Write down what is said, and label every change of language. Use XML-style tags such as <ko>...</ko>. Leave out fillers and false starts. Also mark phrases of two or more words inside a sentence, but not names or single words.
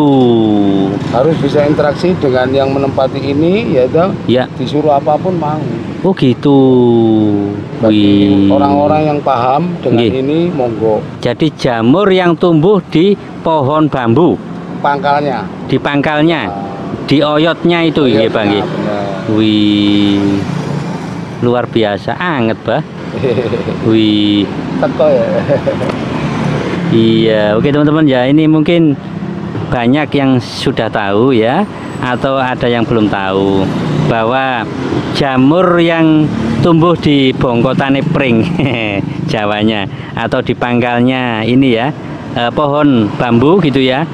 <id>Harus bisa interaksi dengan yang menempati ini, yaitu Ya. disuruh apapun mau. Oh, gitu. Bagi Wih. orang-orang yang paham dengan Nggih. ini, monggo. Jadi jamur yang tumbuh di pohon bambu, Pangkalnya. di pangkalnya, di oyotnya itu Iya,</id> <jv>nggih, Pak nggih.</jv> <id>benar. Wih. Luar biasa anget, Pak. Wih. Teko ya. Iya, oke teman-teman ya, ini mungkin banyak yang sudah tahu ya, atau ada yang belum tahu bahwa jamur yang tumbuh di</id> <jv>bongkotane pring</jv> <id>Jawanya atau di pangkalnya ini ya, pohon bambu gitu ya.</id>